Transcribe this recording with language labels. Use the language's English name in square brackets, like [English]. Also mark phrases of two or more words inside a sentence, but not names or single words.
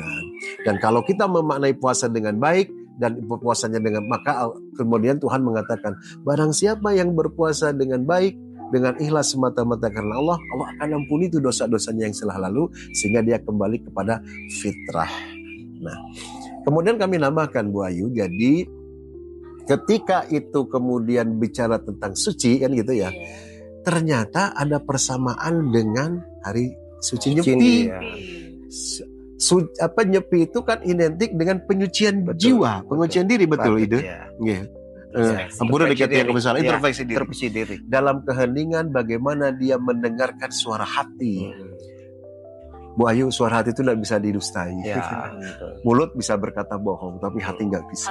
[Indonesian] Dan kalau kita memaknai puasa dengan baik dan puasanya dengan, maka kemudian Tuhan mengatakan, barang siapa yang berpuasa dengan baik, dengan ikhlas semata-mata karena Allah, Allah akan ampuni itu dosa-dosanya yang telah lalu, sehingga dia kembali kepada fitrah. Nah, kemudian kami nambahkan Bu Ayu, jadi ketika itu kemudian bicara tentang suci kan gitu ya, ternyata ada persamaan dengan hari suci Nyepi. Nyepi itu kan identik dengan penyucian jiwa, penyucian diri, betul ide? Iya. Ampun dekat yang misalnya introspeksi diri. Dalam keheningan bagaimana dia mendengarkan suara hati. Bu Ayu, suara hati itu tidak bisa didustai. Mulut bisa berkata bohong, tapi hati nggak bisa.